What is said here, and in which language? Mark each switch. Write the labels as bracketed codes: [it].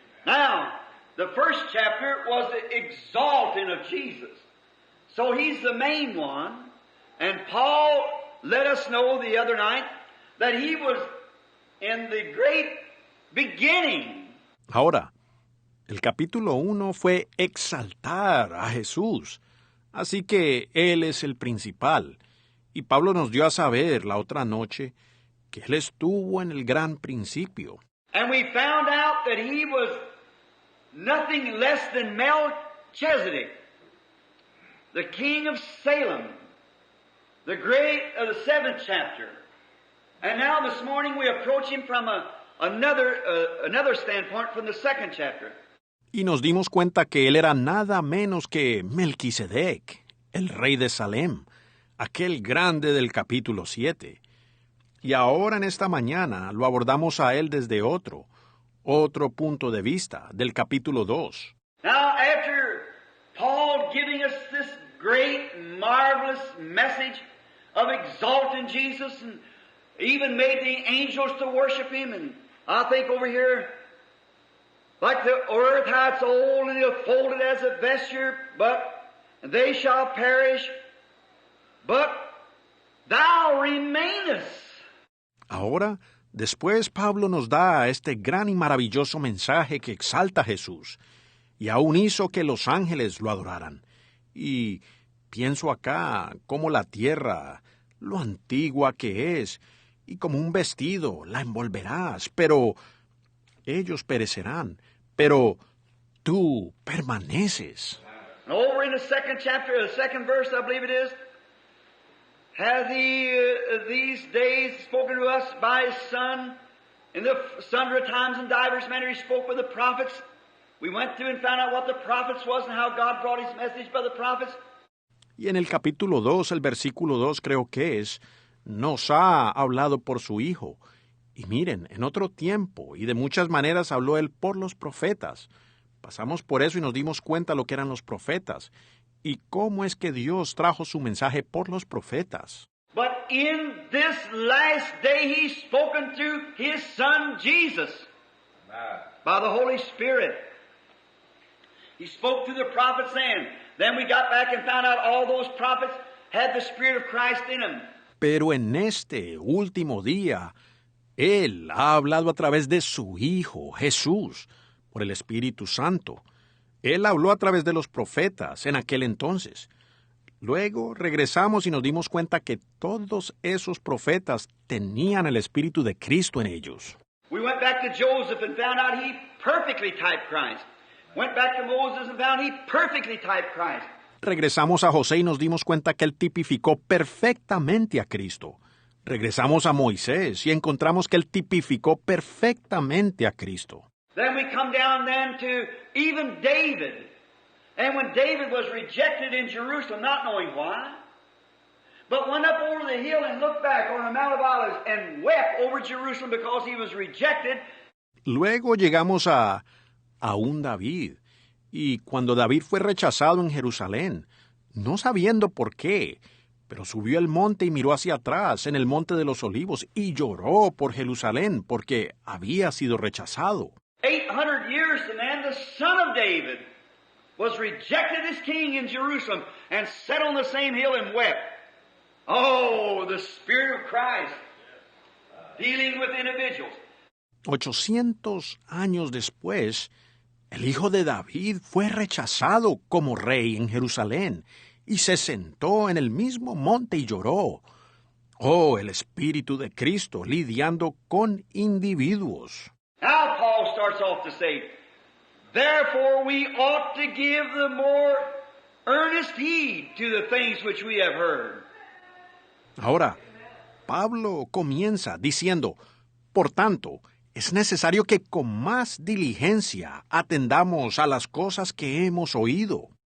[en] Now, the first chapter was the exalting of Jesus. So He's the main one, and Paul let us know the other night that He was in the great beginning. [es] Ahora, el capítulo 1 fue exaltar a Jesús, así que Él es el principal. Y Pablo nos dio a saber la otra noche que Él estuvo en el gran principio. [en] And we found out that He was nothing less than Melchizedek, the king of Salem, the great of the 7th chapter. And now this morning we approach Him from another standpoint from the 2nd chapter. [es] Y nos dimos cuenta que Él era nada menos que Melquisedec, el rey de Salem, aquel grande del capítulo 7. Y ahora en esta mañana lo abordamos a él desde otro punto de vista, del capítulo 2. [en] Now, after Paul giving us this great, marvelous message of exalting Jesus and even made the angels to worship Him, and I think over here, like the earth, how it's old and it'll fold it as a vesture, but they shall perish, but thou remainest. [es] Ahora, después Pablo nos da este gran y maravilloso mensaje que exalta a Jesús, y aún hizo que los ángeles lo adoraran. Y pienso acá cómo la tierra, lo antigua que es, y como un vestido la envolverás, pero ellos perecerán, pero tú permaneces. [en] And over in the second chapter, the second verse, I believe it is, hath He these days spoken to us by His Son, in the sundry times and divers manner He spoke with the prophets. We went through and found out what the prophets was and how God brought His message by the prophets. [es] Y en el capítulo 2, el versículo 2 creo que es, nos ha hablado por su Hijo. Y miren, en otro tiempo y de muchas maneras habló Él por los profetas. Pasamos por eso y nos dimos cuenta lo que eran los profetas y cómo es que Dios trajo su mensaje por los profetas. [en] But in this last day He's spoken through His Son Jesus by the Holy Spirit. He spoke to the prophets then. Then we got back and found out all those prophets had the Spirit of Christ in them. [es] Pero en este último día, Él ha hablado a través de su Hijo, Jesús, por el Espíritu Santo. Él habló a través de los profetas en aquel entonces. Luego regresamos y nos dimos cuenta que todos esos profetas tenían el Espíritu de Cristo en ellos. [en] We went back to Joseph and found out he perfectly typed Christ. Went back to Moses and found he perfectly typed Christ. [es] Regresamos a José y nos dimos cuenta que él tipificó perfectamente a Cristo. Regresamos a Moisés y encontramos que él tipificó perfectamente a Cristo. [en] Then we come down then to even David. And when David was rejected in Jerusalem, not knowing why, but went up over the hill and looked back on the Mount of Olives and wept over Jerusalem because he was rejected. [es] Luego llegamos a un David. Y cuando David fue rechazado en Jerusalén, no sabiendo por qué, pero subió al monte y miró hacia atrás, en el monte de los olivos, y lloró por Jerusalén, porque había sido rechazado. [en] 800 years and then the son of David was rejected as king in Jerusalem and sat on the same hill and wept. Oh, the Spirit of Christ dealing with individuals. [es] 800 años después, el hijo de David fue rechazado como rey en Jerusalén y se sentó en el mismo monte y lloró. Oh, el Espíritu de Cristo lidiando con individuos. [en] Now Paul starts off to say, therefore we ought to give the more earnest heed to the things which we have heard. [es] Ahora, Pablo comienza diciendo, por tanto, es necesario que con más diligencia atendamos a las cosas que hemos oído.